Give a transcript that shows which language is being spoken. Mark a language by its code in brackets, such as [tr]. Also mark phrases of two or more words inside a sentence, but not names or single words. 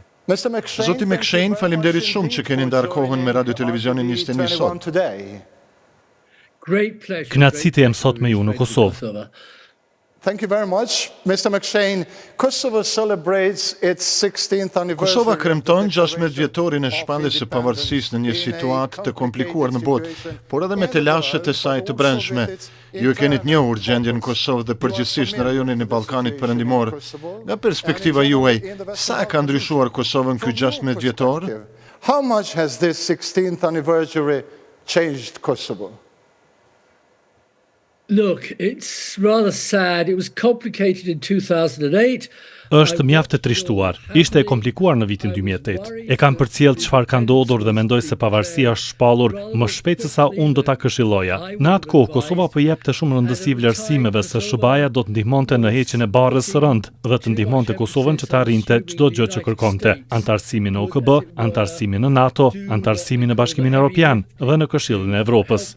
[sq] Zoti McShane, faleminderit shumë që keni ndarë kohën me Radio Televizionin 21 sot. Kënaqësi të jem sot me ju në Kosovë. [en] Thank you very much, Mr. McShane. Kosovo celebrates its 16th anniversary. [sq] Kosova kremton 16 vjetorin e shpalljes së pavarësisë në një situatë të komplikuar në botë, por edhe me telashet e saj të brendshme. Ju e keni të njohur gjendjen në Kosovë dhe përgjithsisht në rajonin e Ballkanit Perëndimor. Nga perspektiva juaj, sa ka ndryshuar Kosovën ky 16 vjetor? [en] How much has this 16th anniversary changed Kosovo? Look, it's rather sad. It was complicated in 2008. [sq] Është mjaft e trishtuar. Ishte e komplikuar në vitin 2008. E kam përcjell çfarë ka ndodhur dhe mendoj se pavarësia është shpallur më shpejt se sa unë do ta këshilloja. Në atë kohë Kosova po jepte shumë rëndësi vlerësimeve se SBA-ja do të ndihmonte në heqjen e barrës së rënd dhe të ndihmonte Kosovën që të arrinte çdo gjë që kërkonte: antarësimin në OKB, antarësimin në NATO, antarësimin në Bashkimin Evropian dhe në Këshillin e Evropës.